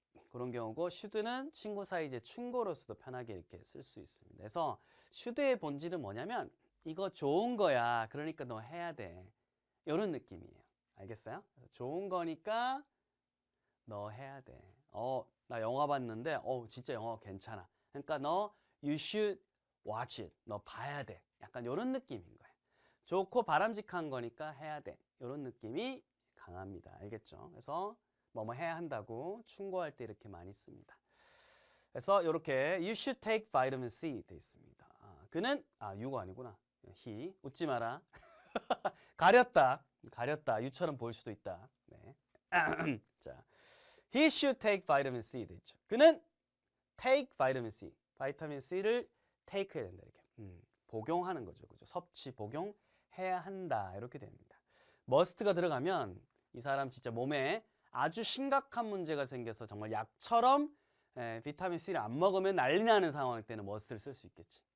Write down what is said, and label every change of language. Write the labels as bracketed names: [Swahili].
[Korean] 그런 경우고 should는 친구 사이 이제 충고로서도 편하게 이렇게 쓸 수 있습니다. 그래서 should의 본질은 뭐냐면 이거 좋은 거야. 그러니까 너 해야 돼. 이런 느낌이에요. 알겠어요? 그래서 좋은 거니까 너 해야 돼. 나 영화 봤는데 진짜 영화 괜찮아. 그러니까 너 [English] you should watch it. [Korean] 너 봐야 돼. 약간 이런 느낌인 거예요. 좋고 바람직한 거니까 해야 돼. 이런 느낌이 강합니다. 알겠죠? 그래서 뭐뭐 해야 한다고 충고할 때 이렇게 많이 씁니다. 그래서 이렇게 [English] you should take vitamin C [Korean] 돼 있습니다. 그는 you가 아니구나. he. 웃지 마라. 가렸다. you처럼 보일 수도 있다. 네. [English] 자, he should take vitamin C [Korean] 돼 있죠. 그는 [English] take vitamin C. [Korean] 바이타민 C를 take 해야 된다. 이렇게. 복용하는 거죠. 그죠? 섭취, 복용해야 한다. 이렇게 됩니다. must가 들어가면 이 사람 진짜 몸에 아주 심각한 문제가 생겨서 정말 약처럼 비타민 C를 안 먹으면 난리 나는 상황일 때는 must를 쓸 수 있겠지.